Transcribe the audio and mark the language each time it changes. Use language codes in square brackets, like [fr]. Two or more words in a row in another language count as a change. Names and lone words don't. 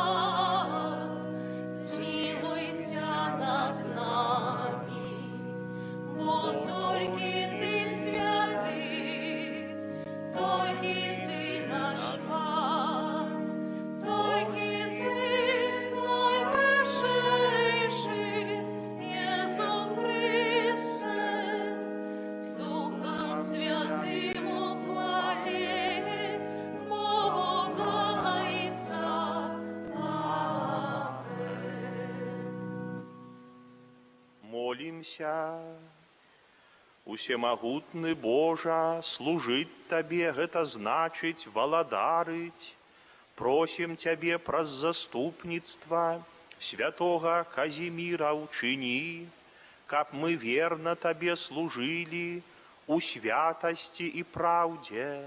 [ru] Смилуйся над нами, бо только Ты святый, только Ты наш Пан, только Ты найвышейший, Иисус Христе, с Духом Святым ухвали Бога Отца. Молимся. [be] Усемагутны Божа, служить Табе гэта значыць валадарыць. Просім Цябе праз заступніцтва святога Казіміра учыні, каб мы верна Табе служылі у святасці і праўдзе.